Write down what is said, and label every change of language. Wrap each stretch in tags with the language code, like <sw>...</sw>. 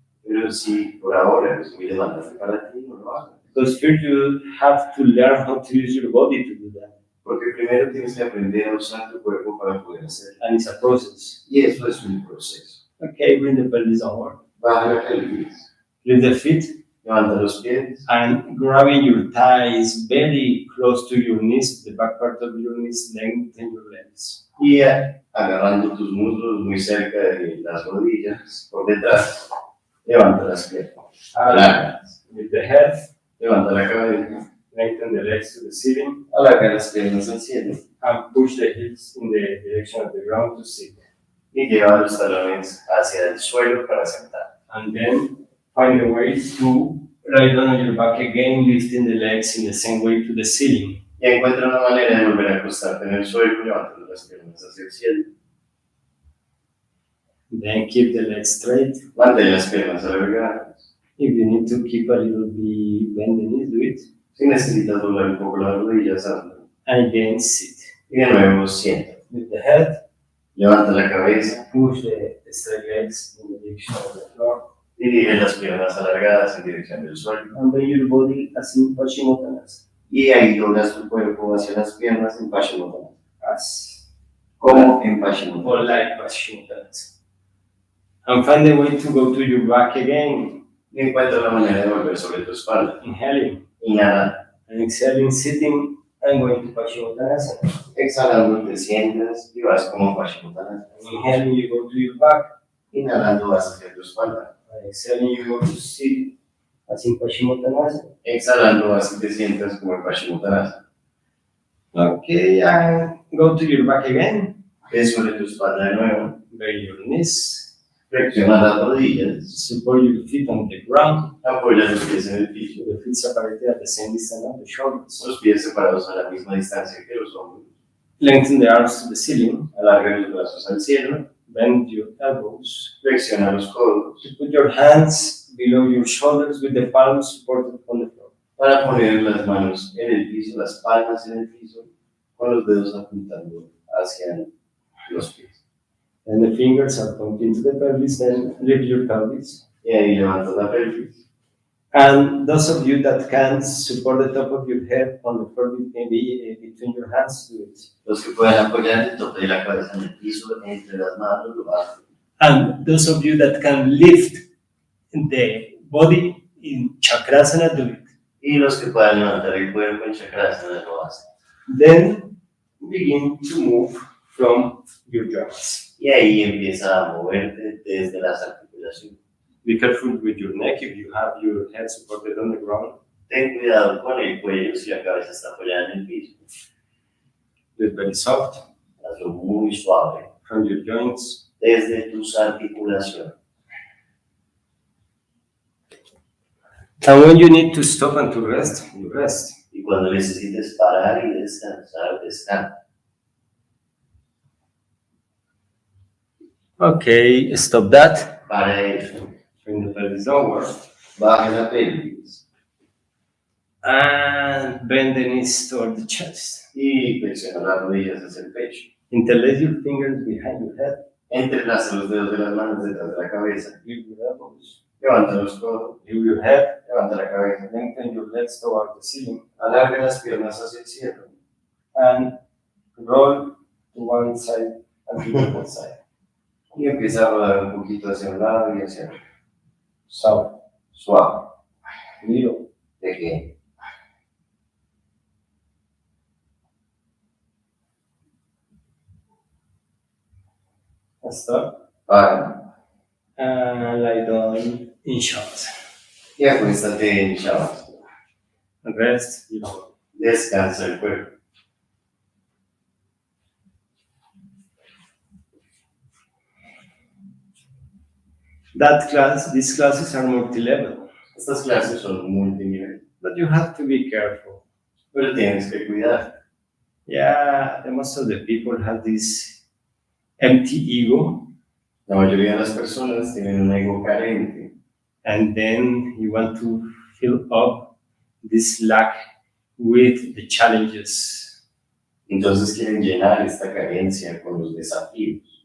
<es>Pero si por ahora es muy demandante para ti, no lo hagas.</es> <en>Because first you have to learn how to use your body to do that.</en> <es>Porque primero tienes que aprender a usar tu cuerpo para poder hacerlo.</es> <en>And it's a process.</en> <es>Y eso es un proceso.</es> <en>Okay, bring the pelvis downward.</en> <es>Baja la pelvis,</es> <en>Lift the feet</en> <es>levanta los pies</es> <en>and grabbing your thighs very close to your knees, the back part of your knees, lengthen your legs.</en> <es>y agarrando tus muslos muy cerca de las rodillas, por detrás, levanta las piernas. Alargas,</es> <en>With the head,</en> <es>levanta la cabeza,</es> <en>lengthen the legs to the ceiling</en> <es>alarga las piernas al cielo</es> <en>and push the hips in the direction of the ground to sit.</en> <es>y lleva los talones hacia el suelo para sentar.</es> <en>And then find a way to lie down on your back again, lifting the legs in the same way to the ceiling.</en> <es>Y encuentra una manera de volver a acostarte en el suelo, levantando las piernas hacia el cielo.</es> <en>Then keep the legs straight.</en> <es>Mantén las piernas alargadas.</es> <en>If you need to keep a little bit, bend the knees, do it.</en> <es>Si necesitas doblar un poco las rodillas, hazlo.</es> <en>And again, sit.</en> <es>Y de nuevo, sienta.</es> <en>With the head,</en> <es>Levanta la cabeza,</es> <en>push the straight legs in the direction of the floor.</en> <es>dirige las piernas alargadas en dirección del suelo.</es> <en>And bring your body as in Paschimottanasana.</en> <es>Y ahí doblas tu cuerpo hacia las piernas en Paschimottanasana.</es> <en>As</en> <es>Como en Paschimottanasana.</es> <en>or like Paschimottanasana. And find a way to go to your back again.</en> <es>Y encuentra la manera de volver sobre tu espalda.</es> <en>Inhaling</en> <es>Inhala.</es> <en>and exhaling, sitting and going to Paschimottanasana.</en> <es>Exhalando te sientas y vas como Paschimottanasana.</es> <en>Inhaling, you go to your back.</en> <es>Inhalando vas hacia tu espalda.</es> <en>And exhaling, you go to sit as in Paschimottanasana.</en> <es>Exhalando vas y te sientas como en Paschimottanasana.</es> <en>Okay, and go to your back again.</en> <es>Ve sobre tu espalda de nuevo.</es> <en>Bend your knees.</en> <es>Flexiona las rodillas.</es> <en>Support your feet on the ground.</en> <es>Apoya los pies en el piso.</es> <en>The feet separated at the same distance of the shoulders.</en> <es>Los pies separados a la misma distancia que los hombros.</es> <en>Lengthen the arms to the ceiling.</en> <es>Alarga los brazos al cielo.</es> <en>Bend your elbows.</en> <es>Flexiona los codos.</es> <en>To put your hands below your shoulders with the palms supported on the floor.</en> <es>Para poner las manos en el piso, las palmas en el piso, con los dedos apuntando hacia los pies.</es> <en>And the fingers are pointing to the pelvis, then lift your pelvis.</en> <es>Y ahí levantas la pelvis.</es> <en>And those of you that can support the top of your head on the floor between your hands, do it.</en> <es>Los que puedan apoyar el tope de la cabeza en el piso, entre las manos, lo hacen.</es> <en>And those of you that can lift the body in chakrasana, do it.</en> <es>Y los que puedan levantar el cuerpo en chakrasana lo hacen.</es> <en>Then begin to move from your joints.</en> <es>Y ahí empieza a moverte desde las articulaciones.</es> <en>Be careful with your neck if you have your head supported on the ground.</en> <es>Ten cuidado con el cuello si la cabeza está apoyada en el piso.</es> <en>Do it very soft</en> <es>Hazlo muy suave</es> <en>from your joints.</en> <es>desde tus articulaciones.</es> <en>And when you need to stop and to rest, you rest.</en> <es>Y cuando necesites parar y descansar, descansa.</es> <en>Okay, stop that.</en> <es>Para eso,</es> <en>Bring the pelvis downward.</en> <es>baja la pelvis</es> <en>And bend the knees toward the chest.</en> <es>y flexiona las rodillas hacia el pecho.</es> <en>Interlace your fingers behind your head.</en> <es>Entrelaza los dedos de las manos detrás de la cabeza.</es> <en>Lift your elbows.</en> <es>Levanta los codos,</es> <en>Lift your head.</en> <es>levanta la cabeza.</es> <en>Lengthen your legs toward the ceiling.</en> <es>Alarga las piernas hacia el cielo</es> <en>And roll to one side and to the other side.</en> <es>y empieza a rodar un poquito hacia un lado y hacia otro.</es> <en>So,</en> <es>Suave,</es> <en>little.</en> <es>pequeño.</es> <en>Stop.</en> <es>Para</es> <en>And lie down in short.</en> <es>y acuéstate en shabbat.</es> <en>And rest your body.</en> <es>Descansa el cuerpo.</es> <en>These classes are multi-level,</en> <es>Estas clases son multinivel,</es> <en>but you have to be careful.</en> <es>pero tienes que cuidar.</es> <en>Yeah, the most of the people have this empty ego,</en> <es>La mayoría de las personas tienen un ego carente</es> <en>and then you want to fill up this lack with the challenges.</en> <es>entonces quieren llenar esta carencia con los desafíos.</es>